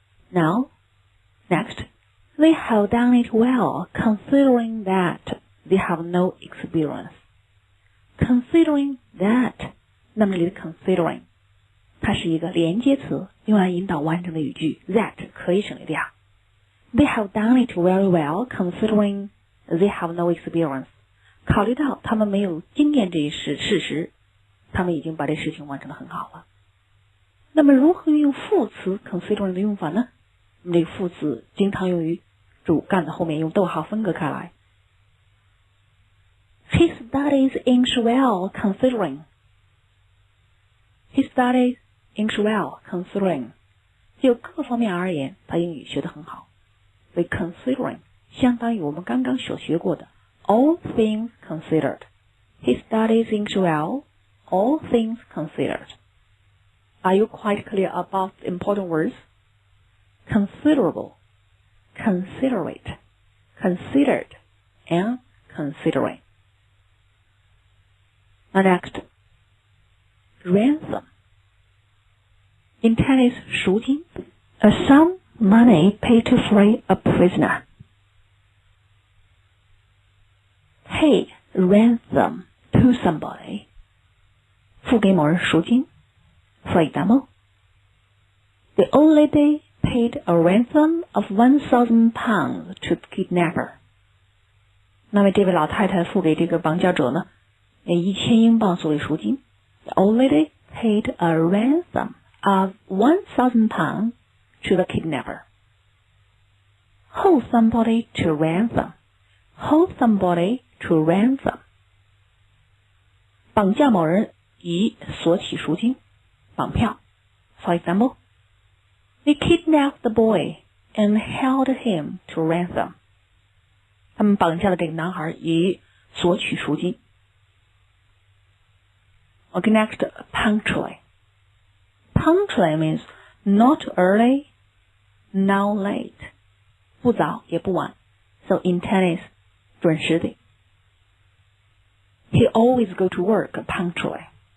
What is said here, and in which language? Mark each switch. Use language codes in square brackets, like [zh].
[en] Now, next, they have done it well considering that they have no experience. [zh] Considering that, 那么这里的 considering 它是一个连接词，用来引导完整的语句 that 可以省略掉。 [en] They have done it very well considering they have no experience. [zh] 考虑到他们没有经验这一事实，他们已经把这事情完成得很好了。那么如何运用副词 considering 的用法呢？那么这个副词经常用于主干的后面用逗号分隔开来。 [en] He studies English well considering. He studies English well considering. [zh] 就各方面而言，他英语学得很好。所以 considering 相当于我们刚刚所学过的 [en] all things considered. He studies English well, all things considered. Are you quite clear about the important words? Considerable, considerate, considered, and considering. Now next, ransom. In tennis, 赎金 a sum money paid to free a prisoner. Pay ransom to somebody. [zh] 付给某人赎金 [en] For example, the old lady paid a ransom of 1,000 pounds to the kidnapper. [zh] 那么这位老太太付给这个绑架者呢，1000英镑作为赎金。 [en] The old lady paid a ransom of 1,000 pounds to the kidnapper. Hold somebody to ransom. Hold somebody to ransom. [zh] 绑架某人以索取赎金，绑票。 [en] For example, they kidnapped the boy and held him to ransom. [zh] 他们绑架了这个男孩以索取赎金。 [en] Okay, next, punctually. Punctually means not early, not late. [zh] 不早也不晚。 [en] So in tennis, 准时的。 He always go to work punctually.